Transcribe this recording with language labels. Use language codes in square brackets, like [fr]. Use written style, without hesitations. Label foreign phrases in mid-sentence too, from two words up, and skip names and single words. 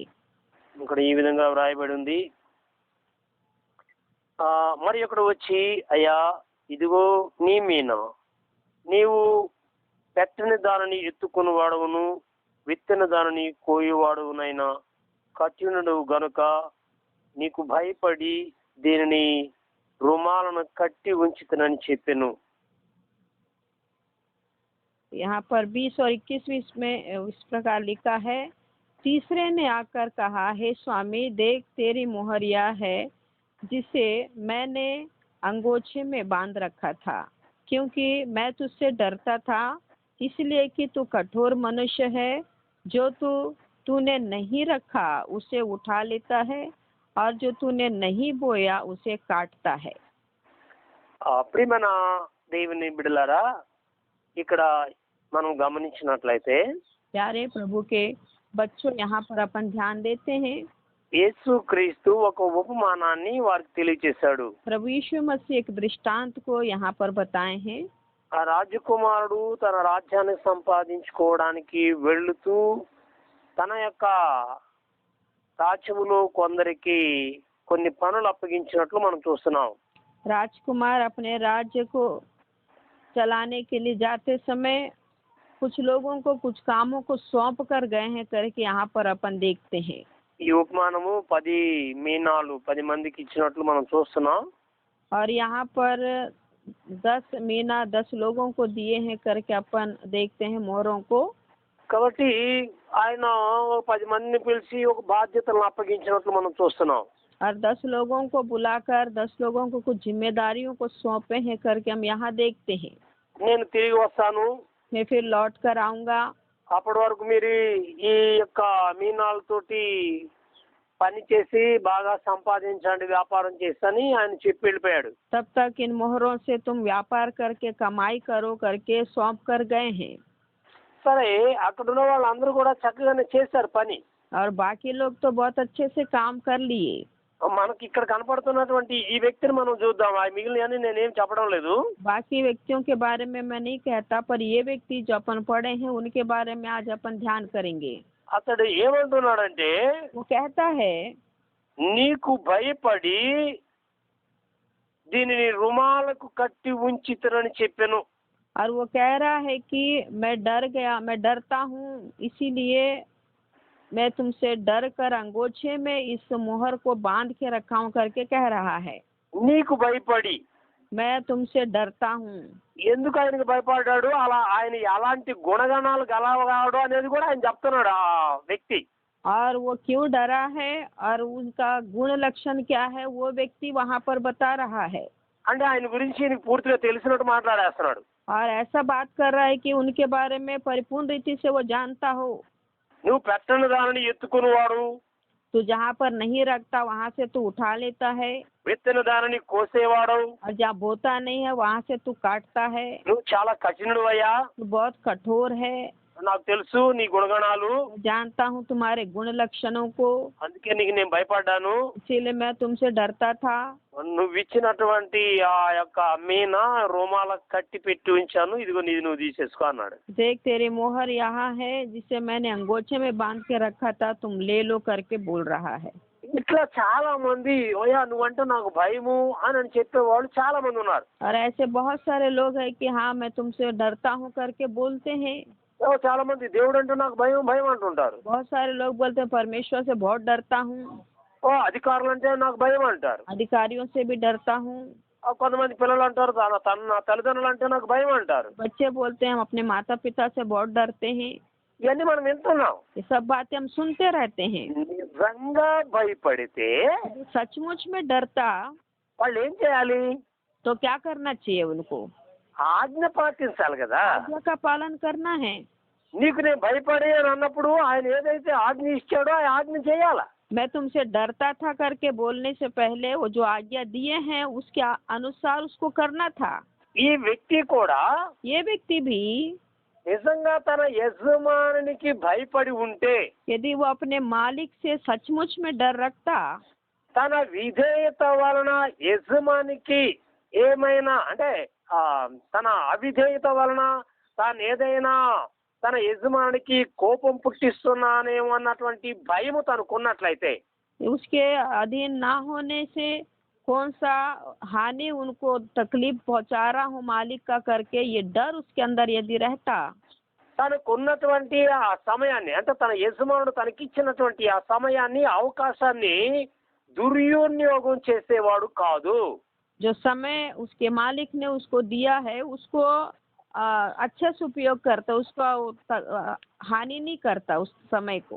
[te] ఇక్కడ ఈ విధంగా వ్రాయబడి ఉంది. మరి ఒకడు వచ్చి, అయ్యా ఇదిగో నీ మీన, నీవు పెట్టని దానిని ఎత్తుకుని వాడవును, విత్తని దానిని కోయువాడునైనా కఠినుడు గనుక నీకు భయపడి దీనిని రుమాలను కట్టి ఉంచితనని చెప్పెను. [hi] यहाँ पर 20 और 21 में इस प्रकार लिखा है, तीसरे ने आकर कहा, हे स्वामी देख तेरी मोहरिया है जिसे मैंने अंगोछे में बांध रखा था, क्योंकि मैं तुझसे डरता था, इसलिए कि तू कठोर मनुष्य है, जो तूने नहीं रखा उसे उठा लेता है और जो तूने नहीं बोया उसे काटता है। [te] ప్రియమైన దేవుని బిడ్డలారా, ఇక్కడ మనం గమనించినట్లయితే [hi] प्यारे प्रभु के बच्चों, यहाँ पर अपन ध्यान देते हैं, [te] యేసు క్రీస్తు ఒక ఉపమానాన్ని వారికి తెలియజేశాడు. [hi] प्रभु यीशु मसीह एक दृष्टांत को यहाँ पर बताए हैं। [te] ఆ రాజకుమారుడు తన రాజ్యాన్ని సంపాదించుకోవడానికి వెళుతూ తన యొక్క రాజ్యములో కొందరికి కొన్ని పనులు అప్పగించినట్లు మనం చూస్తున్నాం. [hi] राजकुमार अपने राज्य को चलाने के लिए जाते समय कुछ लोगों को कुछ कामों को सौंप कर गए हैं करके यहाँ पर अपन देखते हैं। [te] ఈ ఉపమానము 10 మీనాలు 10 మందికి ఇచ్చినట్లు మనం చూస్తున్నాం. [hi] और यहाँ पर 10 मीना 10 लोगों को दिए हैं करके अपन देखते हैं मोहरों को। [te] కాబట్టి ఆయన 10 మందిని పిలిచి ఒక బాధ్యతలను అప్పగించినట్లు మనం చూస్తున్నాం. [hi] और 10 लोगों को बुलाकर 10 लोगों को कुछ जिम्मेदारियों को सौंपे हैं करके हम यहाँ देखते हैं। [te] నేను తిరిగి వస్తాను, [hi] मैं फिर लौट कर आऊँगा, [te] అప్పటి వరకు మీరు ఈ యొక్క మీనాలతోటి పని చేసి బాగా సంపాదించండి, వ్యాపారం చేస్తని ఆయన చెప్పి వెళ్ళిపోయాడు. [hi] तब तक इन मोहरों से तुम व्यापार करके कमाई करो करके सौंप कर गए हैं। [te] సరే, అక్కడ ఉన్న వాళ్ళందరూ కూడా చక్కగానే చేశారు పని. [hi] और बाकी लोग तो बहुत अच्छे से काम कर लिए। [te] మనకి ఇక్కడ కనపడుతున్నటువంటి ఈ వ్యక్తిని మనం చూద్దాం. ఆ మిగిలిన నేనేం చెప్పడం లేదు. [hi] बाकी व्यक्तियों के बारे में मैं नहीं कहता, पर ये व्यक्ति जो अपन पढ़े हैं उनके बारे में आज अपन ध्यान करेंगे। [te] అతడు ఏమంటున్నాడంటే, [hi] वो कहता है, [te] నీకు భయపడి దీనిని రుమాలకు కట్టి ఉంచితనని చెప్పాను. [hi] और वो कह रहा है कि मैं डरता हूँ, इसीलिए मैं तुमसे डर कर अंगोछे में इस मोहर को बांध के रखा हूँ करके कह रहा है। [te] నీకు భయపడి, [hi] मैं तुमसे डरता हूँ। [te] ఎందుకు ఆయనకు భయపడ్డాడు, అలా ఆయన ఎలాంటి గుణగణాలు గలవాడు అనేది కూడా ఆయన చెప్తున్నాడు ఆ వ్యక్తి. [hi] और वो क्यों डरा है और उनका गुण लक्षण क्या है वो व्यक्ति वहाँ पर बता रहा है। [te] అంటే ఆయన గురించి నీకు పూర్తిగా తెలిసినట్టు మాట్లాడేస్తున్నాడు. [hi] और ऐसा बात कर रहा है कि उनके बारे में परिपूर्ण रीति से वो जानता हो। [te] నువ్వు పెట్టని దానిని ఎత్తుకునివాడు, [hi] तू जहाँ पर नहीं रखता वहाँ से तू उठा लेता है, [te] విత్తని దానిని కోసేవాడు, [hi] और जहाँ बोता नहीं है वहाँ से तू काटता है। [te] నువ్వు చాలా కఠినుడు అయ్యా, [hi] तू बहुत कठोर है। [te] నాకు తెలుసు నీ గుణగణాలు, [hi] मैं जानता हूँ तुम्हारे गुण लक्षणों को, [te] అందుకే నీకు నేను భయపడ్డాను. [hi] इसीलिए मैं तुमसे डरता था. [te] నువ్వు ఇచ్చినటువంటి ఆ యొక్క మీన రోమాల కట్టి పెట్టి ఉంచాను, ఇదిగో నీది నువ్వు తీసేసుకో అన్నాడు. [hi] देख तेरी मोहर यहाँ है जिसे मैंने अंगोछे में बांध के रखा था, तुम ले लो करके बोल रहा है. [te] ఇట్లా చాలా మంది ఓయా నువ్వంటే నాకు భయము అని చెప్పేవాళ్ళు చాలా మంది ఉన్నారు. [hi] और ऐसे बहुत सारे लोग हैं कि हाँ मैं तुमसे डरता हूँ करके बोलते हैं. [te] చాలా మంది దేవుడు అంటే నాకు భయం భయం అంటుంటారు. [hi] बहुत सारे लोग बोलते हैं परमेश्वर से बहुत डरता हूँ, [te] అధికారులు అంటే నాకు భయం అంటారు. [hi] अधिकारियों से भी डरता हूँ. [te] కొంతమంది పిల్లలు అంటారు నా తల్లిదండ్రులు అంటే నాకు భయం అంటారు. [hi] बच्चे बोलते हैं हम अपने माता पिता से बहुत डरते हैं. [te] ఇవన్నీ మనం వింటున్నాం. [hi] ये सब बातें हम सुनते रहते हैं. [te] నిజంగా భయపడితే [hi] सचमुच में डरता [te] వాళ్ళు ఏం చేయాలి? [hi] तो क्या करना चाहिए उनको? [te] ఆజ్ఞ పాటించాలి కదా. [hi] आज्ञा का पालन करना है. [te] నీకు నేను భయపడే అని అన్నప్పుడు ఆయన ఏదైతే ఆజ్ఞ ఇచ్చాడో ఆ ఆజ్ఞ చేయాలా. [hi] मैं तुमसे डरता था करके बोलने से पहले वो जो आज्ञा दिए हैं उसके अनुसार उसको करना था. [te] ఈ వ్యక్తి కూడా [hi] ये व्यक्ति भी [te] నిజంగా తన యజమానికి భయపడి ఉంటే, [hi] यदि वो अपने मालिक से सचमुच में डर रखता, [te] తన విధేయత వలన యజమానికి ఏమైనా అంటే తన అవిధేయత వలన తాను ఏదైనా తన యజమానికి కోపం పుట్టిస్తున్నానేమో అన్నటువంటి భయము తనకున్నట్లయితే, [hi] उसके अधीन ना होने से कौन सा हानि उनको तकलीफ पहुंचा रहा हूँ मालिक का करके ये डर उसके अंदर यदि रहता, [te] తనకున్నటువంటి ఆ సమయాన్ని అంటే తన యజమానుడు తనకిచ్చినటువంటి ఆ సమయాన్ని అవకాశాన్ని దుర్వినియోగం చేసేవాడు కాదు. [hi] जो समय उसके मालिक ने उसको दिया है उसको अच्छे से उपयोग करता, उसका हानि नहीं करता उस समय को.